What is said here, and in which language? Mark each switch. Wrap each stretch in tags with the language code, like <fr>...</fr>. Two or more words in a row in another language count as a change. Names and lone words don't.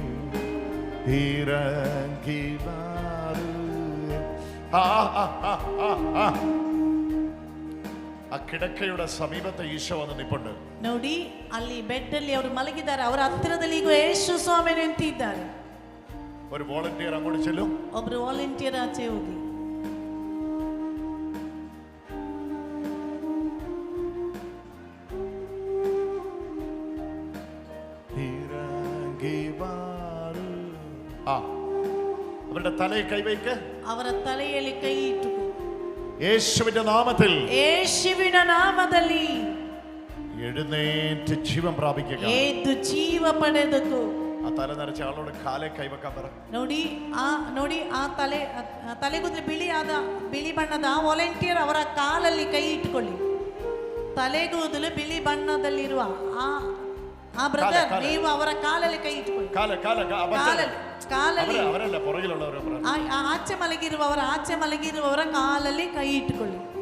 <ml>ഇറങ്ങി ആ കിടക്കയുടെ സമീപത്തെ ഈശോ വന്ന് നിപ്പുണ്ട്.</ml> <kn>ನೋಡಿ ಅಲ್ಲಿ ಬೆಡ್ ಅಲ್ಲಿ ಅವರು ಮಲಗಿದ್ದಾರೆ, ಅವರ ಹತ್ತಿರದಲ್ಲಿ ಈಗ ಯೇಸು ಸ್ವಾಮಿ ನಿಂತಿದ್ದಾರೆ.</kn> <ml>ഒരു വോളണ്ടിയർ അങ്ങോട്ട് ചെല്ലും.</ml> <kn>ಒಬ್ರು ವಾಲಂಟಿಯರ್ ಆಚೆ ಹೋಗಿ</kn> <ml>അവരുടെ തലയിൽ കൈവയ്ക്ക്.</ml> <kn>ಅವರ ತಲೆಯಲ್ಲಿ ಕೈ ಇಟ್ಟು</kn> <ml>യേശുവിന്റെ നാമത്തിൽ,</ml> <kn>ಯೇಸುವಿನ ನಾಮದಲ್ಲಿ</kn> <ml>എഴുന്നേറ്റ് ജീവൻ പ്രാപിക്കുക.</ml> <kn>ಎದ್ದು ಜೀವ ಪಡೆದಕು.</kn> <ml>ആ തല നരച്ച ആളോട് കാലെ കൈവക്കാൻ പറ.</ml> <kn>ನೋಡಿ ಆ ತಲೆಗೂದಲು ಬಿಳಿ ಬಣ್ಣದ ಆ ವಾಲಂಟಿಯರ್ ಅವರ ಕಾಲಲ್ಲಿ ಕೈ ಇಟ್ಟುಕೊಳ್ಳಿ. ತಲೆಗೂದಲು ಬಿಳಿ ಬಣ್ಣದಲ್ಲಿರುವ ಆ ಬ್ರದರ್, ನೀವು ಅವರ ಕಾಲಲ್ಲಿ ಕೈ ಇಟ್ಟುಕೊಳ್ಳಿ. ಕಾಲಲ್ಲಿ ಅವರಲ್ಲ, പുറകിലുള്ളവർ. ಆಚೆ ಮಲಗಿರುವವರ ಕಾಲಲ್ಲಿ ಕೈ ಇಟ್ಟುಕೊಳ್ಳಿ.</kn>